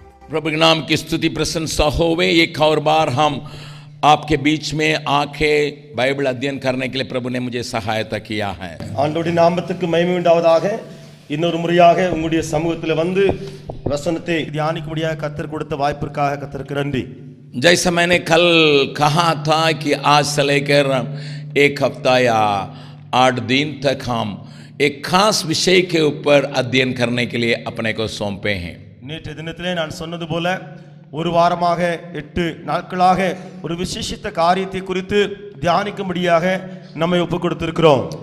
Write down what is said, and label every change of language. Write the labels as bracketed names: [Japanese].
[Hindi] प्रभु के नाम की स्तुति प्रशंसा होवे। एक और बार हम आपके बीच में आके बाइबल अध्ययन करने के लिए प्रभु ने मुझे सहायता किया है। [Tamil] ஆண்டவருடைய நாமத்துக்கு மகிமை உண்டாவதாக। இன்னொரு முறையாக உங்களுடைய சமூகத்தில் வந்து வசனத்தை தியானிக்கும்படியாக கர்த்தர் கொடுத்த வாய்ப்பிற்காக கர்த்தருக்கு நன்றி। [Hindi] जैसा मैंने कल कहा था कि आज से लेकर एक हफ्ता या 8 दिन तक हम एक खास विषय के ऊपर अध्ययन करने के लिए अपने को सौंपे हैं। [Tamil] நேற்றைய தினத்திலே நான் சொன்னது போல ஒரு வாரமாக 8 நாட்களாக ஒரு விசேஷித்த காரியத்தை குறித்து தியானிக்கும்படியாக நம்மை ஒப்புக் கொடுத்திருக்கிறோம்।